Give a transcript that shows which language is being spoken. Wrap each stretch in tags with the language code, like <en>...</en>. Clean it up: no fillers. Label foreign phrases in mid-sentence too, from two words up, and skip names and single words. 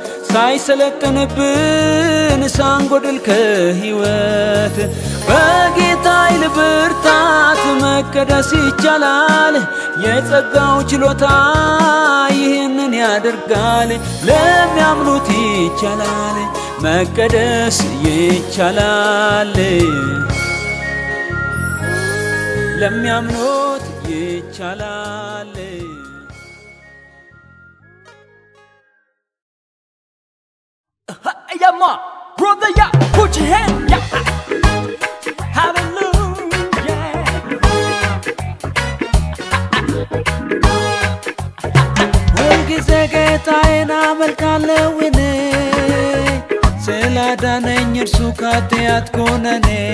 <am>ሳይሰለጥንብን ሳንጎድል ከሕይወት በጌታ ኃይል ብርታት መቀደስ ይቻላል የጸጋው ችሎታ ይህንን ያደርጋል ለሚያምኑት ይቻላል መቀደስ ይቻላል ለሚያምኑት ይቻላል</am> <en>Yeah, ma, brother, yeah, put your hand, yeah. Hallelujah.</en> <am>ሁልጊዜ ጌታዬን አመልካለሁ እኔ ስላዳነኝ እርሱ ከኃጢአት ኩነኔ</am>